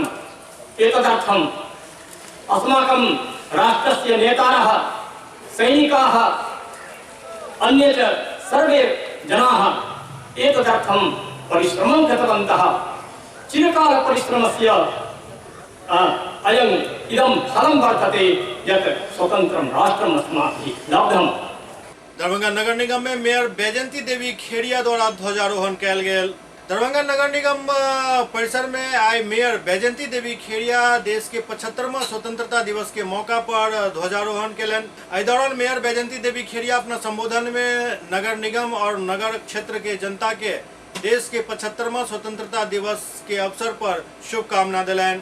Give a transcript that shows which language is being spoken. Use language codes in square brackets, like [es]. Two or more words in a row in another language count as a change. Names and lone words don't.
[sa] एतदर्थम् अस्माकं राष्ट्रस्य नेतारः, सैनिकाः, अन्ये च सर्वे जनाः एतदर्थं परिश्रमं कृतवन्तः। चिरकालपरिश्रमस्य इदं फलं वर्तते यत् स्वतन्त्रं राष्ट्रम् अस्माभिः लब्धम्। [mai] दरभंगा नगर निगम में मेयर बैजंती देवी खेड़िया द्वारा ध्वजारोहण कयल गेल। दरभंगा नगर निगम परिसर में आई मेयर बैजंती देवी खेड़िया देश के 75वां स्वतंत्रता दिवस के मौका पर ध्वजारोहण केलन। एहि दौरान मेयर बैजंती देवी खेड़िया अपना संबोधन में नगर निगम और नगर क्षेत्र के जनता के देश के 75वां स्वतंत्रता दिवस के अवसर पर शुभकामना दिलन।